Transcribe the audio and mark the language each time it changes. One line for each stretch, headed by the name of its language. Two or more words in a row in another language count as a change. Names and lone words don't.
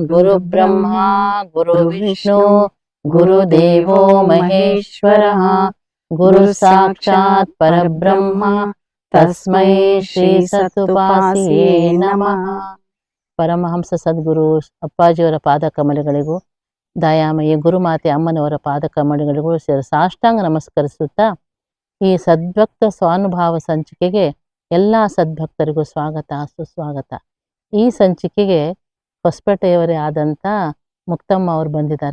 Sanskrit: ಗುರು ಬ್ರಹ್ಮ ಗುರು ವಿಷ್ಣು ಗುರುದೇವೋ ಮಹೇಶ್ವರಃ ಗುರು ಸಾಕ್ಷಾತ್ ಪರಬ್ರಹ್ಮ ತಸ್ಮೈ ಶ್ರೀ ಸತ್ಪಾಸಿಯೇ ನಮಃ.
Kannada: ಪರಮಹಂಸ ಸದ್ಗುರು ಅಪ್ಪಾಜಿಯವರ ಪಾದ ಕಮಲಗಳಿಗೂ ದಯಾಮಯಿ ಗುರುಮಾತೆ ಅಮ್ಮನವರ ಪಾದ ಕಮಲಗಳಿಗೂ ಸಾಷ್ಟಾಂಗ ನಮಸ್ಕರಿಸುತ್ತಾ ಈ ಸದ್ಭಕ್ತ ಸ್ವಾನುಭಾವ ಸಂಚಿಕೆಗೆ ಎಲ್ಲ ಸದ್ಭಕ್ತರಿಗೂ ಸ್ವಾಗತ ಸುಸ್ವಾಗತ. ಈ ಸಂಚಿಕೆಗೆ ಹೊಸಪೇಟೆಯವರೇ ಆದಂಥ ಮುಕ್ತಮ್ಮ ಅವರು ಬಂದಿದ್ದಾರೆ.